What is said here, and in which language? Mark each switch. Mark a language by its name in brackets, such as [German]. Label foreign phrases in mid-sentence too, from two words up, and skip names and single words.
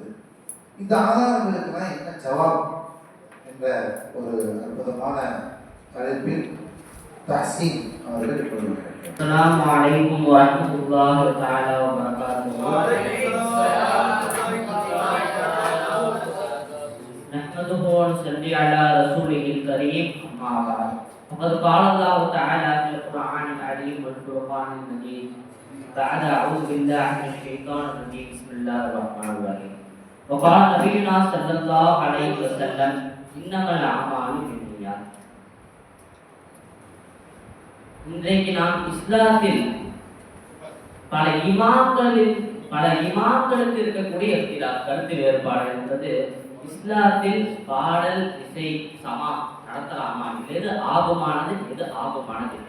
[Tamil] இந்த ஆதாரங்களுக்கெல்லாம் என்ன ஜவாப் என்ற ஒரு அற்புதமான தலைப்பில் தஹ்சீன் அவர்கள் சொல்லுவார்கள். [Arabic] السلام عليكم ورحمة الله تعالى وبركاته. نحمده ونصلي على رسوله الكريم. أما بعد. فقد قال الله تعالى في القرآن العظيم والفرقان المجيد بعد أعوذ بالله من الشيطان الرجيم بسم الله الرحمن الرحيم. وقال نبينا صلى الله عليه وسلم إنما الأعمال بالنيات. [Tamil] இன்றைக்கு நாம் இஸ்லாத்தில் பல இமாம்களுக்கு இருக்கக்கூடிய கருத்து வேறுபாடு என்பது, இஸ்லாத்தில் பாடல் இசை சமா நடத்தலாமா, எது ஆகுமானது எது ஆகுமானது இல்லை.